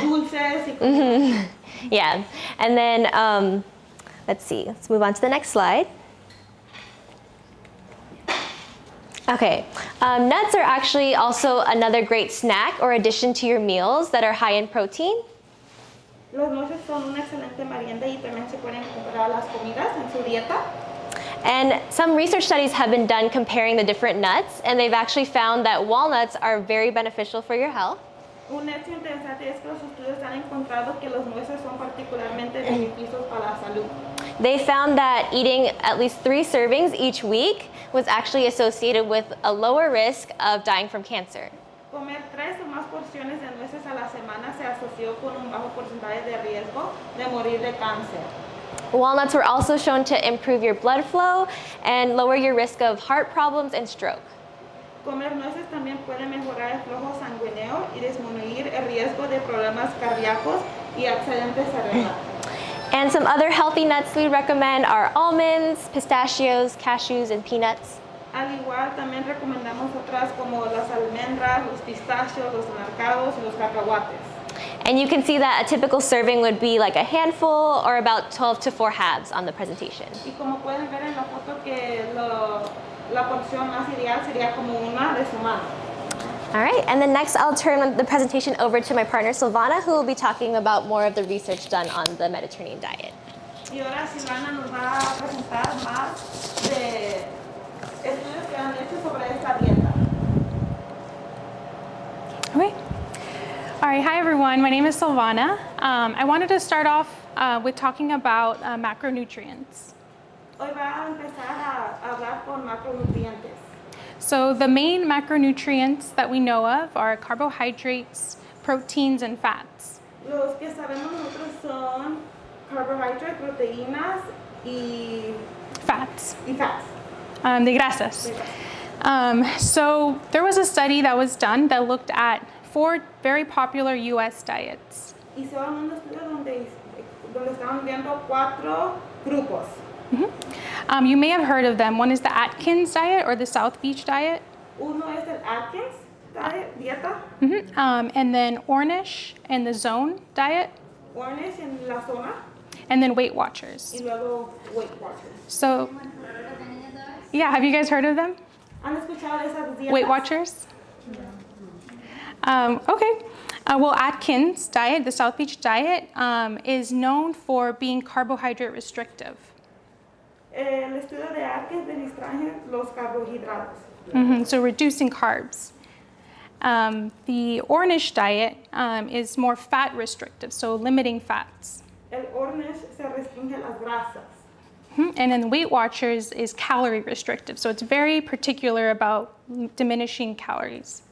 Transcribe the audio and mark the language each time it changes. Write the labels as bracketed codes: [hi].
[es] dulces y [en] Yeah, and then let's see, let's move on to the next slide. Okay, nuts are actually also another great snack or addition to your meals that are high in protein. [es] Los nueces son una excelente merienda y también se pueden incorporar a las comidas en su dieta. [en] And some research studies have been done comparing the different nuts, and they've actually found that walnuts are very beneficial for your health. [es] Un hecho interesante es que los estudios han encontrado que los nueces son particularmente beneficiosos para la salud. [en] They found that eating at least 3 servings each week was actually associated with a lower risk of dying from cancer. [es] Comer 3 o más porciones de nueces a la semana se asoció con un bajo porcentaje de riesgo de morir de cáncer. [en] Walnuts were also shown to improve your blood flow and lower your risk of heart problems and stroke. [es] Comer nueces también puede mejorar el flujo sanguíneo y disminuir el riesgo de problemas cardíacos y accidentes cerebrales. [en] And some other healthy nuts we recommend are almonds, pistachios, cashews, and peanuts. [es] Al igual, también recomendamos otras como las almendras, los pistachos, los anacardos y los cacahuates. [en] And you can see that a typical serving would be like a handful or about 12 to 4 halves on the presentation. [es] Y como pueden ver en la foto que la porción más ideal sería como una de su mano. [en] All right, and then next I'll turn the presentation over to my partner Silvana, who will be talking about more of the research done on the Mediterranean diet. [es] Y ahora Silvana nos va a presentar más de estudios que han hecho sobre esta dieta. [en] Okay. All right, hi everyone. My name is Silvana. I wanted to start off with talking about macronutrients. [es] Hoy va a empezar a hablar con macronutrientes. [en] So the main macronutrients that we know of are carbohydrates, proteins, and fats. [es] Los que sabemos nosotros son carbohydrates, proteínas y [en] Fats, fats. [es] de grasas. [en] So there was a study that was done that looked at 4 very popular US diets. [es] Hicieron un estudio donde estaban viendo 4 grupos. [en] You may have heard of them. One is the Atkins diet or the South Beach diet. [es] Uno es el Atkins dieta, [en] And then Ornish and the Zone diet. [es] Ornish en la zona [en] and then Weight Watchers. [es] y luego Weight Watchers. [en] So, yeah, have you guys heard of them? [es] ¿Han escuchado de esas dietas? [en] Weight Watchers? Okay. Well, Atkins diet, the South Beach diet, is known for being carbohydrate restrictive. [es] El estudio de Atkins restringe los carbohidratos. [en] So reducing carbs. The Ornish diet is more fat restrictive, so limiting fats. [es] El Ornish se restringe las grasas. [en] And then Weight Watchers is calorie restrictive, so it's very particular about diminishing calories.